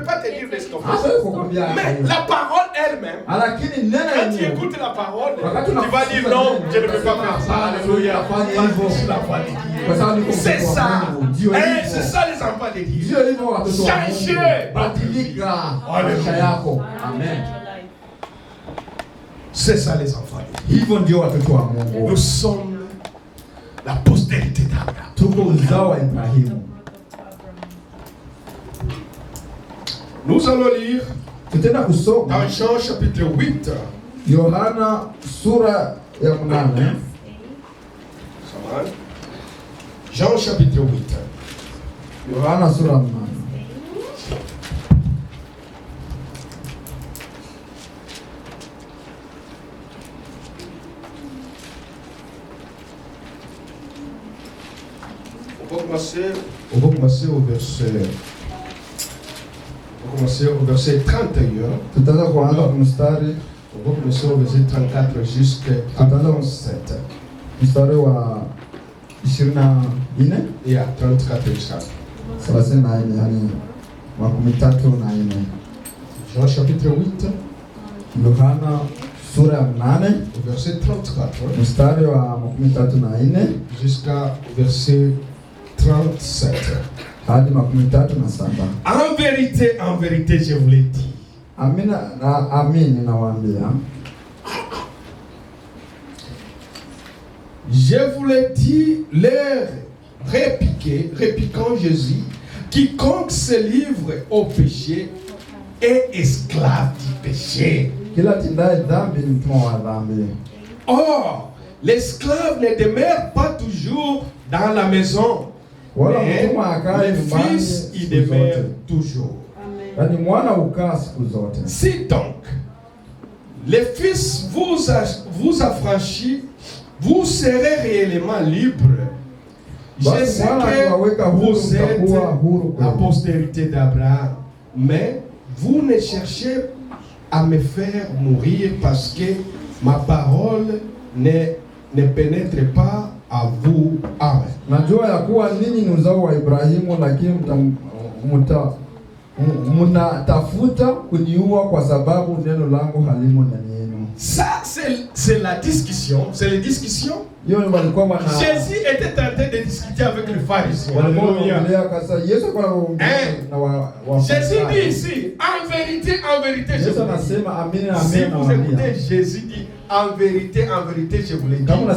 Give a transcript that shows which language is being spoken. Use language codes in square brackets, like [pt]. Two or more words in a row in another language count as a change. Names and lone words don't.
[fr] peut pas te dire de stopper [sw] Hata [fr] ça. [sw] kukwambia [fr] Mais la parole elle-même, [sw] lakini neno [fr] quand tu [sw] lenyewe [fr] écoutes la parole, [sw] wakati [fr] tu vas dire non, je ne peux pas faire ça. Alléluia. [sw] Fanya hivyo [fr] C'est la foi de Dieu. [sw] kwa sababu niko [fr] C'est [sw] mtoto wa [fr] ça. [sw] Mungu. Ndio hivyo. [fr] C'est ça les enfants de Dieu. [sw] Ndio hivyo watoto wa [fr] Changer. [sw] Mungu. Badilika maisha yako. Amen. [fr] C'est ça les enfants de Dieu. [sw] Hivyo ndio watoto wa Mungu. [fr] Nous sommes la postérité d'Abraham. [sw] Tuko uzao wa Ibrahimu. [fr] Nous allons lire [sw] Tutaenda kusoma [fr] dans Jean chapitre 8. [sw] Yohana sura ya 8. [fr] Jean chapitre 8. [sw] Yohana sura ya 8. [fr] On va commencer au verset 31. [sw] Tutaanza kuanza mstari [fr] On va commencer au verset 34 jusqu'à 37. [sw] mstari wa 24 [fr] Et à 34 jusqu'à [sw] 34, yani 34. [fr] Jean chapitre 8, [sw] Yohana sura ya 8 [fr] au verset 34 [sw] mstari wa 34 [fr] jusqu'à verset 37. [sw] hadi 37. [fr] En vérité, je vous l'ai dit. [sw] Amina na amini nawaambia, [fr] Je vous l'ai dit, leur répliquant Jésus, quiconque se livre au péché est esclave du péché. [sw] kila tendaye dhambi ni mtumwa wa dhambi. [fr] Or, l'esclave ne demeure pas toujours dans la maison, [sw] Wala [fr] mais [sw] mtumwa akae [fr] le [sw] nyumbani [fr] fils y [sw] siku [fr] demeure [sw] zote, [fr] toujours. [sw] yaani mwana ukaa siku zote. [fr] Si donc le fils vous affranchit, vous serez réellement libre. Je [sw] Basi [fr] sais [sw] mwana akiwaweka [fr] que [sw] huru [fr] vous êtes [sw] mtakuwa huru [fr] la [sw] kweli. [fr] postérité d'Abraham, mais vous ne cherchez à me faire mourir parce que ma parole ne pénètre pas à vous. Amen. [sw] Najua ya kuwa ninyi ni uzao wa Ibrahimu, lakini mnatafuta kuniua kwa sababu neno langu halimo ndani yenu. [fr] Ça c'est la discussion, c'est les discussions. Jésus était en train de discuter avec les pharisiens. Jésus dit ici, en vérité, je vous le dis. Si vous écoutez, Jésus dit, en vérité, je vous le dis.